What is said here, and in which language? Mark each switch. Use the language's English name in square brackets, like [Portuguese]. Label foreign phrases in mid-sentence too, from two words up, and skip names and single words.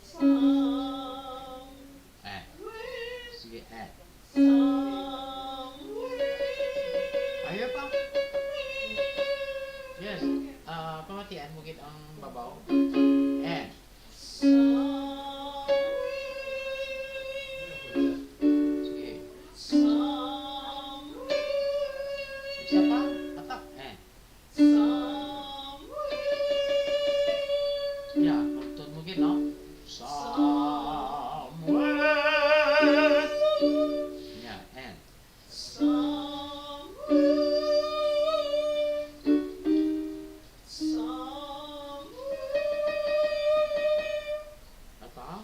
[Hiligaynon] Sige, higher pa. [English] Yes. [Hiligaynon] Pamatian mo gid ang babaw. Sige. Isa pa. Atak. [English] Yeah, [Hiligaynon] pagtun mo gid, no? [English] Somewhere. Yeah, and. [Hiligaynon] Atak.